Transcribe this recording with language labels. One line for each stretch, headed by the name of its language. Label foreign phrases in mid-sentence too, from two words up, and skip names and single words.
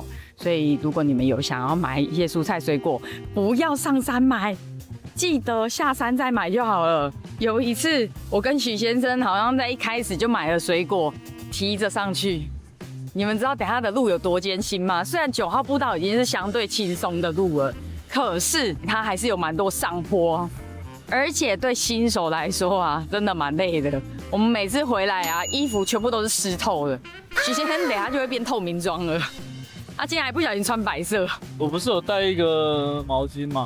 Chinese: 所以如果你們有想要買一些蔬菜水果，不要上山買，記得下山再買就好了。有一次，我跟許先生好像在一開始就買了水果，提着上去。你們知道等下的路有多艱辛嗎？雖然9號步道已經是相對輕鬆的路了，可是它還是有蠻多上坡。而且對新手來說啊，真的蠻累的。我們每次回來啊，衣服全部都是濕透的。許先生等下就會變透明裝了。他今天還不小心穿白色。我不是有帶一個毛巾嗎？